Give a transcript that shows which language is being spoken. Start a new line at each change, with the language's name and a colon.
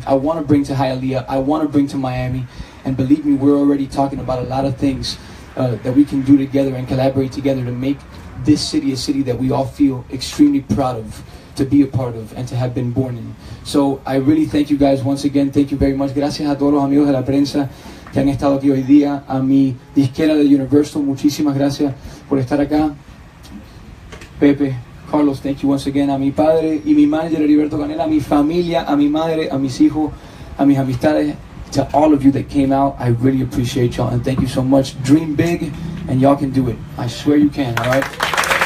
English: I want to bring to Hialeah, I want to bring to Miami, and believe me, we're already talking about a lot of things that we can do together and collaborate together to make this city a city that we all feel extremely proud of, to be a part of, and to have been born in. So I really thank you guys once again. Thank you very much.
Spanish: Gracias a todos los amigos de la prensa que han estado aquí hoy día. A mi disquera de Universal, muchísimas gracias por estar acá.
English: Pepe, Carlos, thank you once again.
Spanish: A mi padre y mi manager Heriberto Canela, a mi familia, a mi madre, a mis hijos, a mis amistades,
English: to all of you that came out, I really appreciate y'all, and thank you so much. Dream big, and y'all can do it. I swear you can, all right?